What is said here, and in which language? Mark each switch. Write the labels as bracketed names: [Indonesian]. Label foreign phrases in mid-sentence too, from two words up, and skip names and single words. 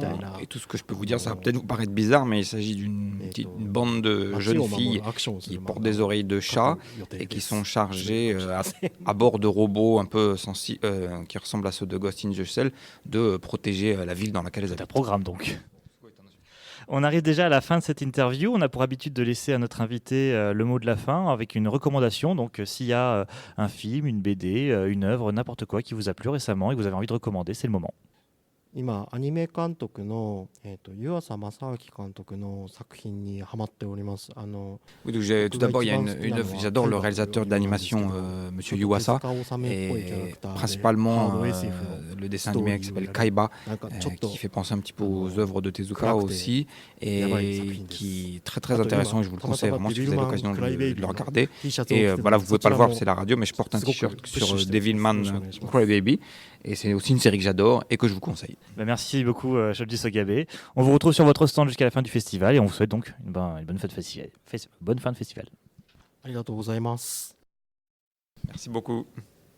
[French] Et tout ce que je peux vous dire, ça va peut-être vous paraître bizarre, mais il s'agit d'une bande de jeunes filles qui portent des oreilles de chat et qui sont chargées à bord de robots un peu qui ressemblent à ceux de Ghost in the Shell de protéger la ville dans laquelle elles habitent. Un programme donc. On arrive déjà à la fin de cette interview. On a pour habitude de laisser à notre invité le mot de la fin avec une recommandation. Donc s'il y a un film, une BD, une œuvre, n'importe quoi qui vous a plu récemment et que vous avez envie de recommander, c'est le moment. [Japanese] 今アニメ監督の湯浅正明監督の作品にハマっております。 [French] Oui, donc tout d'abord, il y a une œuvre, j'adore le réalisateur d'animation, Monsieur Yuasa, et principalement le dessin animé qui s'appelle Kaiba, qui fait penser un petit peu aux œuvres de Tezuka aussi, et qui est très très intéressant, et je vous le conseille vraiment si vous avez l'occasion de le regarder. Et voilà, vous ne pouvez pas le voir, c'est la radio, mais je porte un t-shirt sur Devilman Crybaby, et c'est aussi une série que j'adore et que je vous conseille. Merci beaucoup, Shoji Sogabe. On vous retrouve sur votre stand jusqu'à la fin du festival et on vous souhaite donc une bonne fin de festival. [Japanese] ありがとうございます. [French] Merci beaucoup.